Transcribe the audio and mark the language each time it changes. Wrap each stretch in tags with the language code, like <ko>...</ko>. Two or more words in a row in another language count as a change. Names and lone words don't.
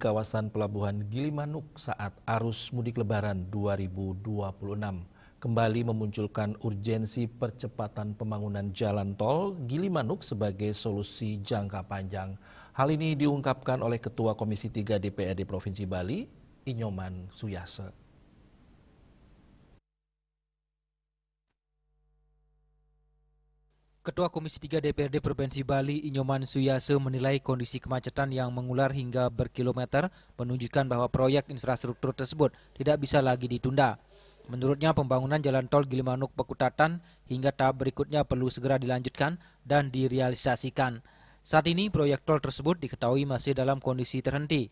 <id>kawasan Pelabuhan Gilimanuk saat arus mudik Lebaran 2026 kembali memunculkan urgensi percepatan pembangunan jalan tol Gilimanuk sebagai solusi jangka panjang. Hal ini diungkapkan oleh Ketua Komisi 3 DPRD Provinsi Bali, Inyoman Suyase. Ketua Komisi 3 DPRD Provinsi Bali, Inyoman Suyase, menilai kondisi kemacetan yang mengular hingga berkilometer menunjukkan bahwa proyek infrastruktur tersebut tidak bisa lagi ditunda. Menurutnya, pembangunan jalan tol Gilimanuk-Pekutatan hingga tahap berikutnya perlu segera dilanjutkan dan direalisasikan. Saat ini, proyek tol tersebut diketahui masih dalam kondisi terhenti.</id>